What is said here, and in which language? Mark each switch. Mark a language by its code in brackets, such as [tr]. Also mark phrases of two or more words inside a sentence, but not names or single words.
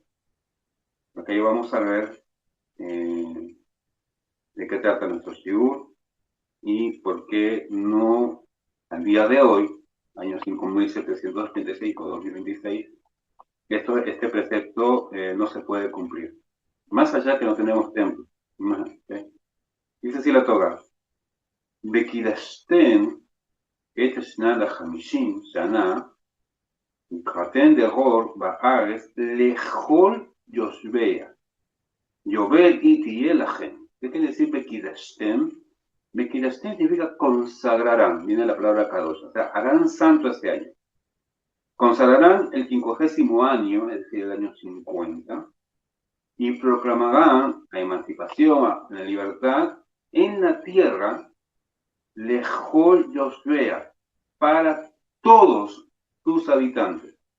[es] Aquí vamos a ver de qué trata nuestro shiur y por qué no, al día de hoy, año 5736 o 2026, este precepto no se puede cumplir. Más allá que no tenemos templo. Dice así la Torah. [he] Bekidashten את השנה ל50 שנה, וקראתם דרור בארץ לכל יושביה. יובל היא תהיה לכם. [es] ¿Qué quiere decir Bekidashtem? Bekidashtem significa consagrarán, viene la palabra kadosh, o sea, harán santo este año. Consagrarán el 50º año, es decir, el año 50, y proclamarán la emancipación, la libertad en la tierra, [he] לכל יושביה, [es] para todos tus habitantes.